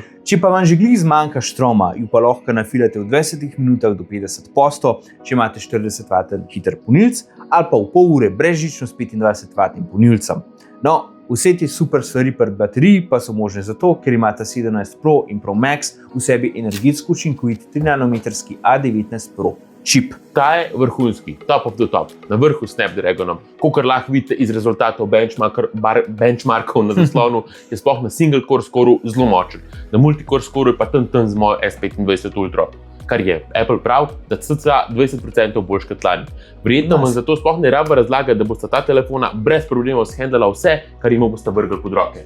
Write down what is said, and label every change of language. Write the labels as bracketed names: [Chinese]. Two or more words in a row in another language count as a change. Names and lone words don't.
[Slovenian] Če pa vam že glih zmanjka štroma, jo pa lahko nafilate v 20 minutah do 50%, če imate 40W hiter polnilec, ali pa v pol ure brezžično s 25W polnilcem. No, vse te super stvari pri bateriji pa so možne zato, ker imata 17 Pro in Pro Max v sebi energetsko učinkovit 3nm A19 Pro čip. Ta je vrhunski, [English] top of the top, [Slovenian] na vrhu Snapdragonom. Kakor lahko vidite iz rezultatov benchmarkov na zaslonu, je sploh na [English] single core [Slovenian] scoreu zelo močen. Na multicore scoreu je pa tam z mojo S25 Ultra, kar je Apple prav, da cca 20% boljš kot lani. Verjetno vam zato sploh ne raba razlaga, da bosta ta telefona brez problemov shendlala vse, kar jim boste vrgli pod roke.